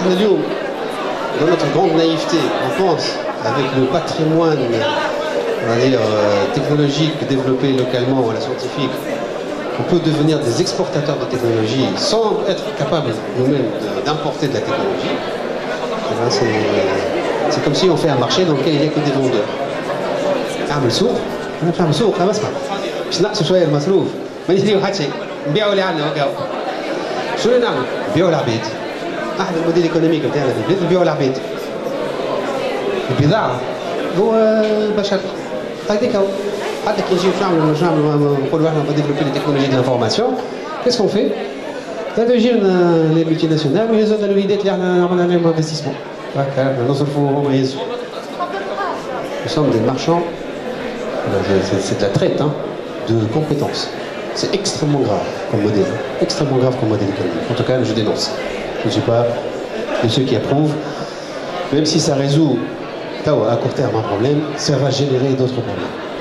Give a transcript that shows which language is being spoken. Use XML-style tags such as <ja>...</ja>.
<fr>Donc là, dans notre grande naïveté, on pense avec le patrimoine, on va dire, technologique développé localement ou à la scientifique, on peut devenir des exportateurs de technologie sans être capable nous-mêmes d'importer de la technologie. C'est comme si on fait un marché dans lequel il n'y a que des vendeurs.</fr> <ar>نعمل سوق خلاص باش نقصوا شويه المصروف ما يديروا حتى شيء نبيعوا اللي عندنا وكاو شنو نعمل؟ نبيعوا العبيد. احد</ar> <fr>الموديل ايكونوميك</fr> <ar>بتاعنا في البلاد نبيعوا العبيد. البضاعه هو البشر هذيك هو حتى كي نجيو نعملوا نقولوا احنا</ar> <fr>ديفلوبي لي تكنولوجي دو لانفورماسيون كيس كون في؟</fr> <ar>هذا يجينا لي ملتي ناسيونال ويهزوا لنا الوليدات اللي احنا عملنا عليهم انفستيسمون هكا نصرفوا هما يهزوا.</ar> <fr>Nous sommes des marchands, c'est de la traite hein, de compétences. C'est extrêmement grave comme modèle, extrêmement grave comme modèle économique. En tout cas, je dénonce. Je ne suis pas de ceux qui approuvent, même si ça résout à court terme un problème, ça va générer d'autres problèmes.</fr>